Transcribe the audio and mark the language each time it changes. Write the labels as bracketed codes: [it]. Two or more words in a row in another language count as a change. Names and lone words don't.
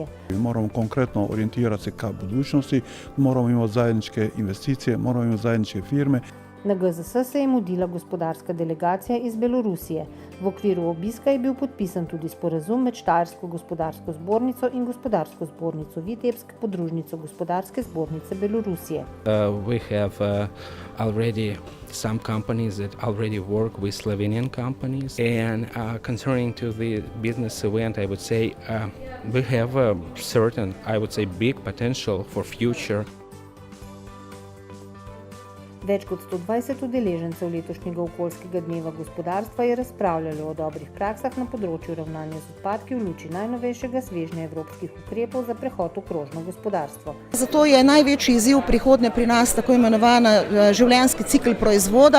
[sr] Moramo konkretno orijentirati se ka budućnosti, moramo imati zajedničke investicije, moramo imati zajedničke firme. [sl] Na GZS se je mudila gospodarska delegacija iz Belorusije. V okviru obiska je bil podpisan tudi sporazum med Štajersko gospodarsko zbornico in gospodarsko zbornico Vitebsk, podružnico gospodarske zbornice Belorusije. [en] We have already some companies that already work with Slovenian companies, and concerning to the business event, I would say we have a certain, I would say, big potential for future. [sl] Več kot 120 udeležencev letošnjega okoljskega dneva gospodarstva je razpravljalo o dobrih praksah na področju ravnanja z odpadki v luči najnovejšega svežnja evropskih ukrepov za prehod v krožno gospodarstvo. Zato je največji izziv prihodnje pri nas tako imenovana življenjski cikel proizvoda.